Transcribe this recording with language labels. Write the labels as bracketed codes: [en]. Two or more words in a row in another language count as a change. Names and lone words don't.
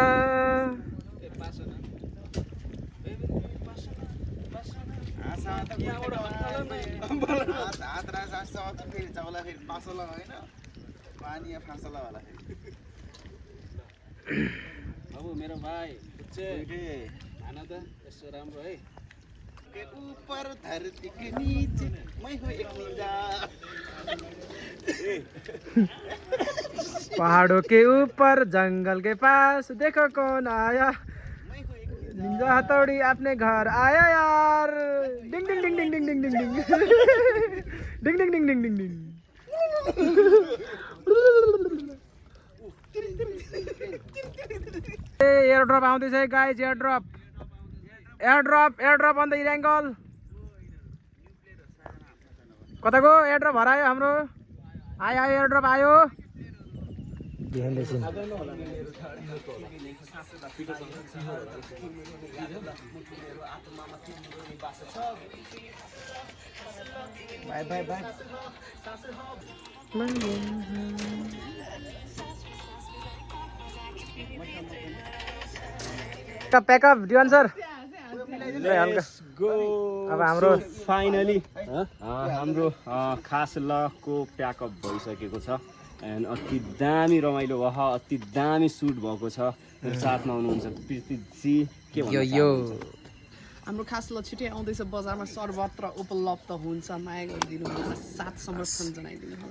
[ne] बाबु मेरो भाइ खाना त यस्तो राम्रो है [hi] ऊपर धरती के नीचे मैं हूँ एक निंजा पहाड़ों के ऊपर जंगल के पास देखो कौन आया निंजा हथौड़ी अपने घर आया यार डिंग डिंग डिंग डिंग डिंग डिंग डिंग डिंग डिंग डिंग डिंग डिंग डिंग डिंग [en] air drop [ne] आउँदैछ है गाइज [en] air drop on the Erangel [ne] कताको [en] air drop [ne] हरायो हाम्रो आयो [en] air drop [ne] आयो [en] bye bye bye packup do answer अब हाम्रो [ne] फाइनली हाम्रो खास लको प्याकअप भइसकेको छ एन्ड अति दामी रमाइलो भयो अति दामी सुट भएको छ मेरो साथमा हुनुहुन्छ प्रीतिजी के यो हाम्रो खास ल छिटै आउँदैछ बजारमा सर्वत्र उपलब्ध हुन्छ माया गरिदिनु होला साथ समर्थन जनाइदिनु होला